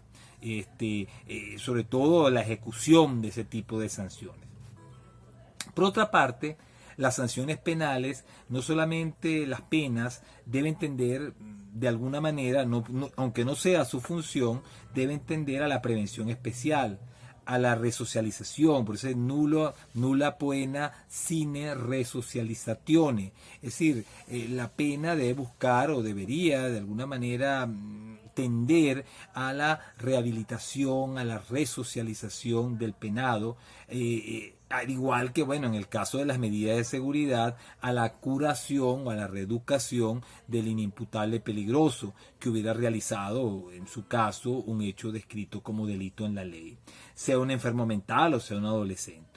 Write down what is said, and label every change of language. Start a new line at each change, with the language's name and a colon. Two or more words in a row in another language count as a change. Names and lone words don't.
Spanish: Sobre todo la ejecución de ese tipo de sanciones. Por otra parte, las sanciones penales, no solamente las penas, deben tender de alguna manera, aunque no sea su función, deben tender a la prevención especial, a la resocialización, por eso es
Latin: nulla pena sine resocializzazione.
Spanish: Es decir, la pena debe buscar o debería de alguna manera tender a la rehabilitación, a la resocialización del penado, al igual que, bueno, en el caso de las medidas de seguridad, a la curación o a la reeducación del inimputable peligroso que hubiera realizado, en su caso, un hecho descrito como delito en la ley, sea un enfermo mental o sea un adolescente.